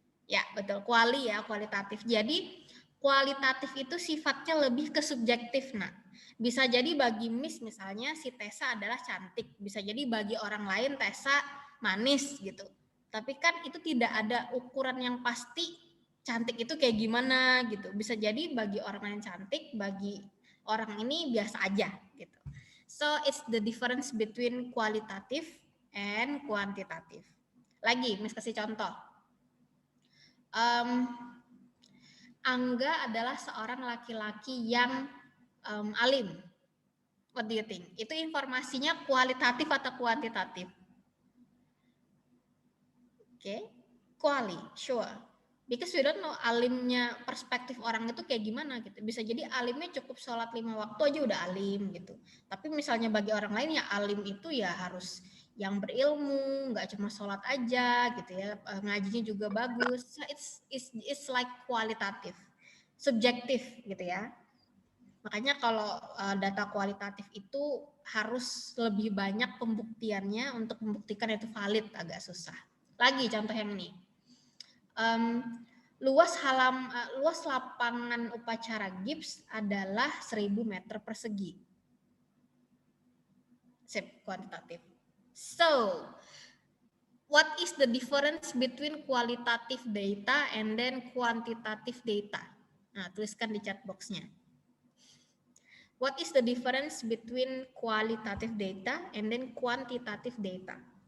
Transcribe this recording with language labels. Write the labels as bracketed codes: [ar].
[id] Ya, betul, kuali ya, kualitatif. Jadi, kualitatif itu sifatnya lebih ke subjektif, nah. Bisa jadi bagi Miss misalnya si Tessa adalah cantik, bisa jadi bagi orang lain Tessa manis gitu. Tapi kan itu tidak ada ukuran yang pasti cantik itu kayak gimana gitu. Bisa jadi bagi orang lain cantik, bagi orang ini biasa aja gitu. [en] So it's the difference between kualitatif and kuantitatif. [id] Lagi, Miss kasih contoh. Angga adalah seorang laki-laki yang alim. [en] What do you think? [id] Itu informasinya kualitatif atau kuantitatif? [en] Okay, quali, sure. Because we don't know [id] alimnya perspektif orang itu kayak gimana gitu. Bisa jadi alimnya cukup sholat 5 waktu aja udah alim gitu. Tapi misalnya bagi orang lain ya alim itu ya harus yang berilmu, nggak cuma sholat aja gitu ya. Ngajinya juga bagus. [en] So it's like [id] kualitatif, subjektif gitu ya. Makanya kalau data kualitatif itu harus lebih banyak pembuktiannya untuk membuktikan itu valid, agak susah. Lagi contoh yang ini. Luas lapangan upacara GIPS adalah 1000 meter persegi. Sip, kuantitatif. [en] So, what is the difference between qualitative data and then quantitative data? [id] Nah, tuliskan di chat box-nya. [en] What is the difference between qualitative data and then quantitative data?